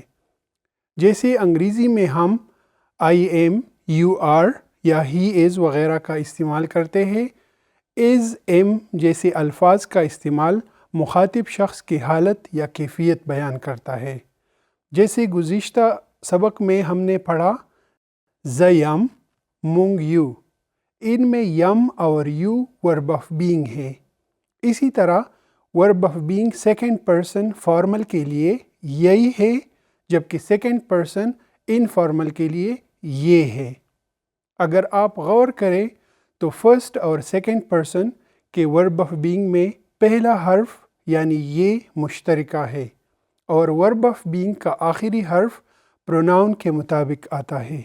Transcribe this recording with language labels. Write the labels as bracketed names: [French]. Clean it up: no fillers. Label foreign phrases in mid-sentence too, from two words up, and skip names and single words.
[Urdu] جیسے انگریزی میں ہم [English] I am, you are [Urdu] یا [English] he is [Urdu] وغیرہ کا استعمال کرتے ہیں، از، ایم جیسے الفاظ کا استعمال مخاطب شخص کی حالت یا کیفیت بیان کرتا ہے. جیسے گزشتہ سبق میں ہم نے پڑھا [Pashto] ز یم، مونگ یو. [Urdu] ان میں یم اور یو [English] verb of being [Urdu] ہے. اسی طرح [English] verb of being second person formal [Urdu] کے لیے یہی ہے، جبکہ [English] second person informal [Urdu] کے لیے یہ ہے. اگر آپ غور کریں تو فرسٹ اور [English] second person [Urdu] کے [English] verb of being [Urdu] میں پہلا حرف یعنی یہ مشترکہ ہے، اور [English] verb of being [Urdu] کا آخری حرف پروناؤن کے مطابق آتا ہے.